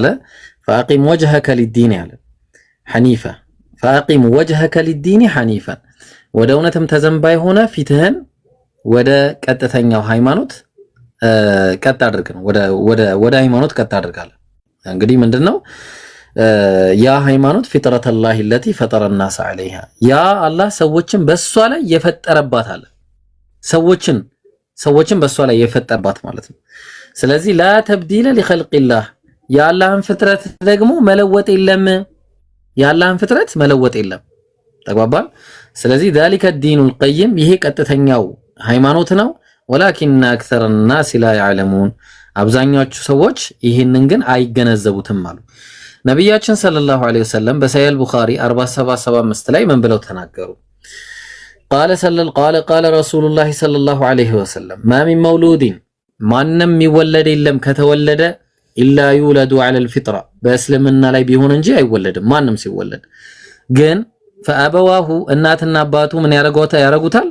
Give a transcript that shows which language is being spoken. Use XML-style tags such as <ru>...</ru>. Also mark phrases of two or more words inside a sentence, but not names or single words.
<ar>فأقم وجهك للدين</ar> <am>ያለ</am> <ar>حنيفا فأقم وجهك للدين حنيفا</ar> <am>ወደ እውነትም ተዘንባይ ሆነ ፊትህን ወደ ቀጥተኛው ሃይማኖት ቀጥ አድርግ ነው። ወደ ሃይማኖት ቀጥ አድርጋለ። እንግዲህ ምንድነው ያ ሃይማኖት</am> <ar>فطرت الله التي فطر الناس عليها</ar> <am>ያ አላህ ሰዎችን በሷ ላይ የፈጠረባት አለ። ሰዎችን በሷ ላይ የፈጠረባት ማለት ነው። ስለዚህ</am> <ar>لا تبديل لخلق الله</ar> <am>የአላህን ፍጥረት ደግሞ መለወጥ የለም። የአላህን ፍጥረት መለወጥ የለም። ተግባባን። ስለዚህ</am> <ar>ذلك الدين القيم</ar> <am>ይሄ ቀጥተኛው ሃይማኖት ነው።</am> <ar>ولكن أكثر الناس لا يعلمون</ar> <am>አብዛኛዎቹ ሰዎች ይሄንን ግን አይገነዘቡትም አሉ። ነብያችን</am> <ar>صلى الله عليه وسلم</ar> <am>በሰሂህ ቡኻሪ 4775 ላይ ምን ብለው ተናገሩ?</am> <ar>قال رسول الله صلى الله عليه وسلم ما من مولود</ar> <am>ማንም የሚወለድ የለም ከተወለደ</am> <ar>إلا يولد على الفطرة</ar> <am>በእስልምና ላይ ቢሆን እንጂ አይወለድም። ማንም ሲወለድ ግን ፈአበዋሁ እናትና አባቱ ምን ያረጉታል?</am>